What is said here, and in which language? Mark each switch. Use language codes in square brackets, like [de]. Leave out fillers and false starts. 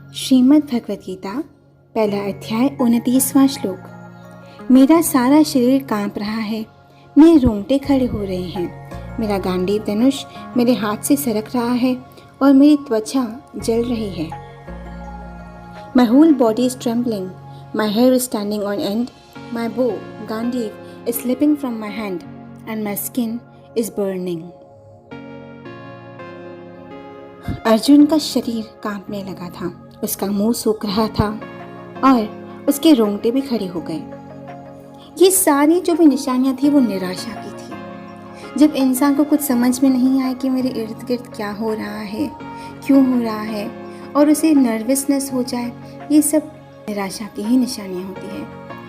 [hi] श्रीमद् भगवत गीता पहला अध्याय 29वां श्लोक। मेरा सारा शरीर कांप रहा है, मेरे रोंगटे खड़े हो रहे हैं, मेरा गांडीव धनुष मेरे हाथ से सरक रहा है और मेरी त्वचा जल रही है। [en] My whole body is trembling, my hair is standing on end, my bow, Gandiv, is slipping from my hand and my skin is burning. [hi] Arjun का शरीर कांपने लगा था, उसका मुंह सूख रहा था और उसके रोंगटे भी खड़े हो गए। ये सारी जो भी निशानियां थी वो निराशा की थी। जब इंसान को कुछ समझ में नहीं आए कि मेरे इर्द गिर्द क्या हो रहा है, क्यों हो रहा है, और उसे नर्वसनेस हो जाए, ये सब निराशा की ही निशानियां होती है।